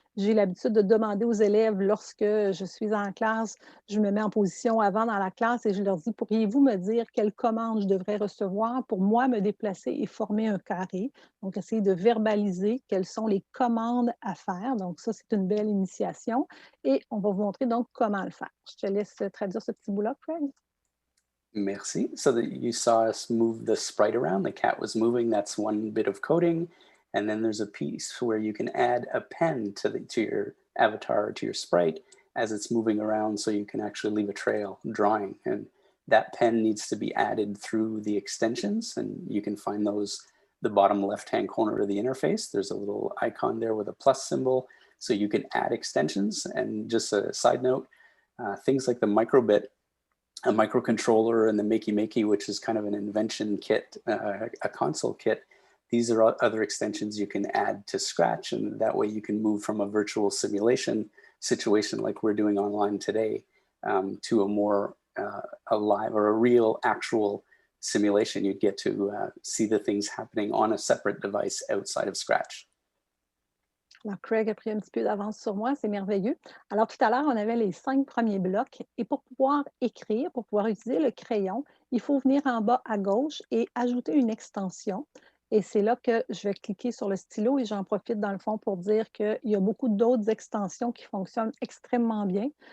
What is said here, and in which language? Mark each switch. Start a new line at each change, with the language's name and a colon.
French: J'ai l'habitude de demander aux élèves lorsque je suis en classe, je me mets en position avant dans la classe et je leur dis, pourriez-vous me dire quelle commande je devrais recevoir pour moi me déplacer et former un carré? Donc, essayer de verbaliser quelles sont les commandes à faire. Donc, ça, c'est une belle initiation. Et on va vous montrer donc comment le faire. Je te laisse traduire ce petit bout-là, Craig. Merci.
English: So that you saw us move the sprite around, the cat was moving, that's one bit of coding. And then there's a piece where you can add a pen to your avatar or to your sprite as it's moving around, so you can actually leave a trail drawing. And that pen needs to be added through the extensions, and you can find those the bottom left-hand corner of the interface. There's a little icon there with a plus symbol, so you can add extensions. And just a side note, things like the microbit, a microcontroller, and the Makey Makey, which is kind of an invention kit, a console kit. These are other extensions you can add to Scratch, and that way you can move from a virtual simulation situation like we're doing online today to a more alive or a real actual simulation. You'd get to see the things happening on a separate device outside of Scratch.
French: Alors, Craig a pris un petit peu d'avance sur moi, c'est merveilleux. Alors, tout à l'heure, on avait les 5 premiers blocs et pour pouvoir écrire, pour pouvoir utiliser le crayon, il faut venir en bas à gauche et ajouter une extension. Et c'est là que je vais cliquer sur le stylo et j'en profite dans le fond pour dire qu'il y a beaucoup d'autres extensions qui fonctionnent extrêmement bien.